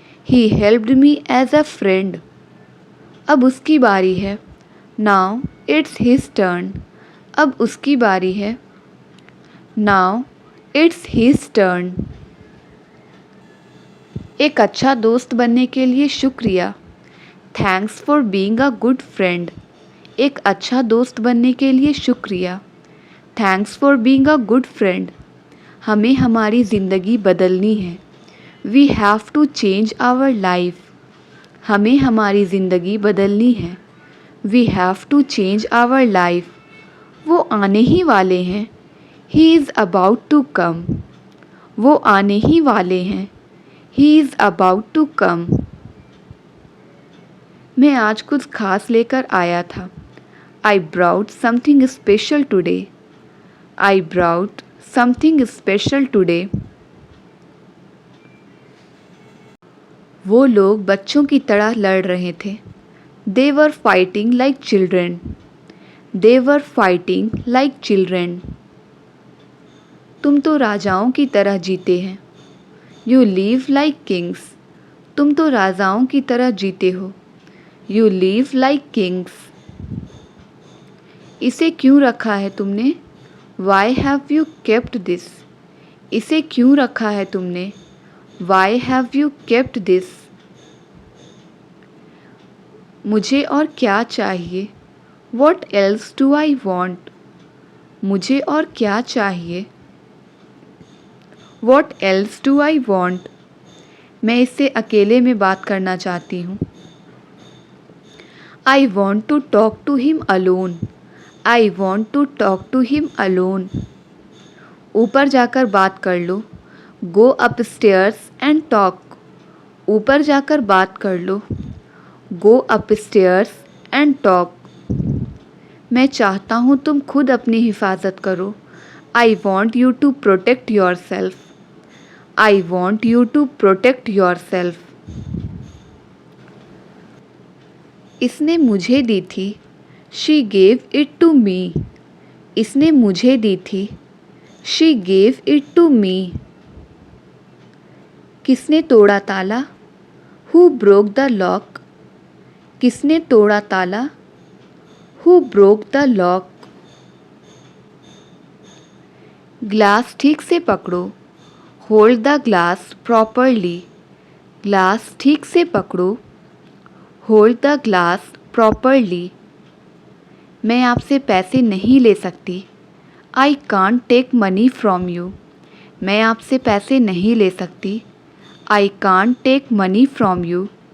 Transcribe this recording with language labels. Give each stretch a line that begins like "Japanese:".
English: He helped me as a friend.
Hindi: अब उसकी बारी है.
English: Now it's his turn.
Hindi: अब उसकी बारी है.
English: Now it's his turn.
Hindi: एक अच्छा दोस्त बनने के लिए शुक्रिया.
English: Thanks for being a good friend.
Hindi: एक अच्छा दोस्त बनने के लिए शुक्रिया.
English: Thanks for being a good friend.
Hindi: हमें हमारी ज़िंदगी बदलनी है.
English: We have to change our life.
Hindi: हमें हमारी ज़िंदगी बदलनी है.
English: We have to change our life.
Hindi: वो आने ही वाले हैं.
English: He is about to come.
Hindi: वो आने ही वाले हैं.
English: He is about to come.
Hindi: मैं आज कुछ खास लेकर आया था.
English: I brought something special today. I brought something special today.
Hindi: वो लोग बच्चों की तरह लड़ रहे थे.
English: They were fighting like children. They were fighting like children.
Hindi: तुम तो राजाओं की तरह जीते हैं.
English: You live like kings.
Hindi: तुम तो राजाओं की तरह जीते हो.
English: You live like kings.
Hindi: इसे क्यों रखा है तुमने?
English: Why have you kept this?
Hindi: इसे क्यों रखा है तुमने?
English: Why have you kept this?
Hindi: मुझे और क्या चाहिए?
English: What else do I want?
Hindi: मुझे और क्या चाहिए?
English: What else do I want?
Hindi: मैं इससे अकेले में बात करना चाहती हूँ.
English: I want to talk to him alone. I want to talk to him alone.
Hindi: ऊपर जाकर बात कर लो.
English: Go upstairs and talk.
Hindi: ऊपर जाकर बात कर लो.
English: Go upstairs and talk.
Hindi: मैं चाहता हूँ तुम खुद अपनी हिफाजत करो.
English: I want you to protect yourself. I want you to protect yourself.
Hindi: इसने मुझे दी थी.
English: She gave it to me.
Hindi: इसने मुझे दी थी.
English: She gave it to me.
Hindi: किसने तोड़ा ताला?
English: Who broke the lock?
Hindi: किसने तोड़ा ताला?
English: Who broke the lock?
Hindi: Glass ठीक से पकड़ो.
English: Hold the glass properly.
Hindi: Glass ठीक से पकड़ो.
English: Hold the glass properly.
Hindi: मैं आपसे पैसे नहीं ले सकती.
English: I can't take money from you.
Hindi: मैं आपसे पैसे नहीं ले सकती.
English: I can't take money from you.